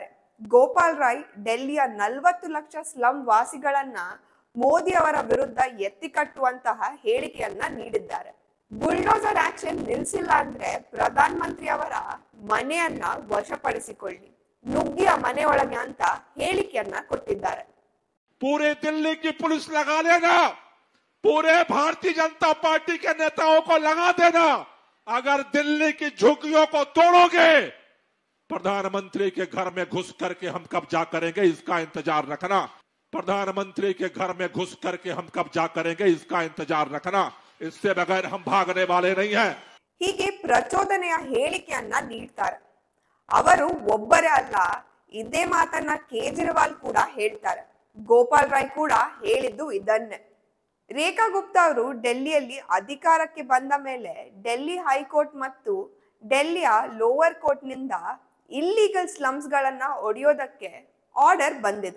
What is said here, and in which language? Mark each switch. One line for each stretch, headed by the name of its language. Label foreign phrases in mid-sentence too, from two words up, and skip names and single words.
Kannada: ಗೋಪಾಲ್ ರಾಯ್ ಡೆಲ್ಲಿಯ 40 ಲಕ್ಷ ಸ್ಲಂ ವಾಸಿಗಳನ್ನ ಮೋದಿ ಅವರ ವಿರುದ್ಧ ಎತ್ತಿಕಟ್ಟುವಂತಹ ಹೇಳಿಕೆಯನ್ನ ನೀಡಿದ್ದಾರೆ.
English: bulldozer action
Kannada: ನಿಲ್ಸಿಲ್ಲ ಅಂದ್ರೆ ಪ್ರಧಾನ ಮಂತ್ರಿ ಅವರ ಮನೆಯನ್ನ ವಶಪಡಿಸಿಕೊಳ್ಳಿ, ನುಗ್ಗಿಯ ಮನೆಯೊಳಗೆ ಅಂತ ಹೇಳಿಕೆಯನ್ನ ಕೊಟ್ಟಿದ್ದಾರೆ.
Hindi: पूरे दिल्ली की पुलिस लगा लेना, पूरे भारतीय जनता पार्टी के नेताओं को लगा देना. अगर दिल्ली की झुग्गियों को तोड़ोगे, प्रधानमंत्री के घर में घुस करके हम कब्जा करेंगे, इसका इंतजार रखना. प्रधानमंत्री के घर में घुस करके हम कब्जा करेंगे, इसका इंतजार रखना. इससे बगैर हम भागने वाले नहीं हैं.
Kannada: ಹೀಗೆ ಪ್ರಚೋದನೆಯ ಹೇಳಿಕೆಯನ್ನ ನೀಡ್ತಾರೆ. ಅವರು ಒಬ್ಬರೇ ಅಲ್ಲ, ಇದೇ ಮಾತನ್ನ ಕೇಜ್ರಿವಾಲ್ ಕೂಡ ಹೇಳ್ತಾರೆ. ಗೋಪಾಲ್ ರಾಯ್ ಕೂಡ ಹೇಳಿದ್ದು ಇದನ್ನೇ. ರೇಖಾ ಗುಪ್ತಾ ಅವರು ಡೆಲ್ಲಿಯಲ್ಲಿ ಅಧಿಕಾರಕ್ಕೆ ಬಂದ ಮೇಲೆ ಡೆಲ್ಲಿ ಹೈಕೋರ್ಟ್ ಮತ್ತು ಡೆಲ್ಲಿಯ
English: lower court
Kannada: ನಿಂದ
English: illegal slums
Kannada: ಗಳನ್ನ ಒಡೆಯೋದಕ್ಕೆ ಆರ್ಡರ್ ಬಂದಿದೆ.